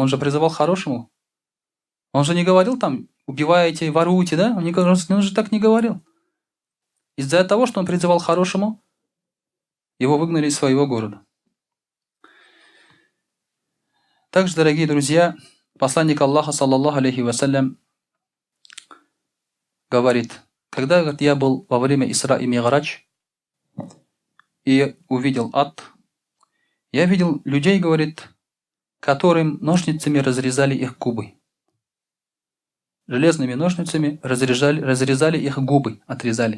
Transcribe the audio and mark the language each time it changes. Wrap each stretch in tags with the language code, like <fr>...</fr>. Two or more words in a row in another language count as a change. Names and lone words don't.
<ru>Он же призывал к хорошему. Он же не говорил там, убивайте, воруйте, да? Он же так не говорил. Из-за того, что он призывал к хорошему, его выгнали из своего города. Также, дорогие друзья, посланник Аллаха,</ru> <ar>صلى الله عليه وسلم,</ar> <ru>говорит, когда, говорит, я был во время Исра и Ми'раджа и увидел ад, я видел людей, говорит, которым ножницами разрезали их губы. Железными ножницами разрезали их губы, отрезали.</ru>